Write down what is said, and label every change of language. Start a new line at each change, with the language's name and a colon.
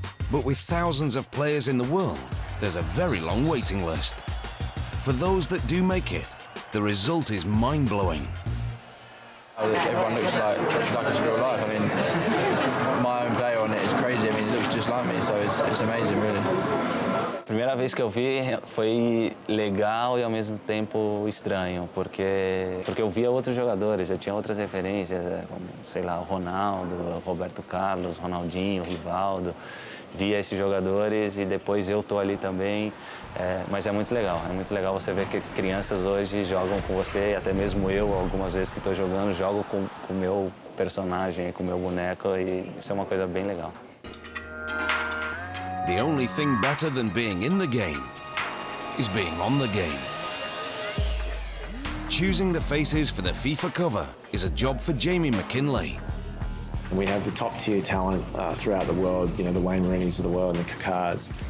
English: But with thousands of players in the world, there's a very long waiting list. For those that do make it, the result is mind-blowing. Everyone looks like it's real life. I mean, my own player on it is crazy. I mean, it looks just like me, so it's amazing, really.
Portuguese: Primeira vez que eu vi foi legal e ao mesmo tempo estranho, porque eu via outros jogadores, eu tinha outras referências, como, sei lá, o Ronaldo, o Roberto Carlos, Ronaldinho, o Rivaldo. Via esses jogadores e depois eu tô ali também, mas é muito legal você ver que crianças hoje jogam com você, e até mesmo eu, algumas vezes que estou jogando, jogo com o meu personagem, com o meu boneco, e isso é uma coisa bem legal.
English: The only thing better than being in the game is being on the game. Choosing the faces for the FIFA cover is a job for Jamie McKinley. We have the top tier talent throughout the world, you know, the Wayne Rooneys of the world and the Kakars.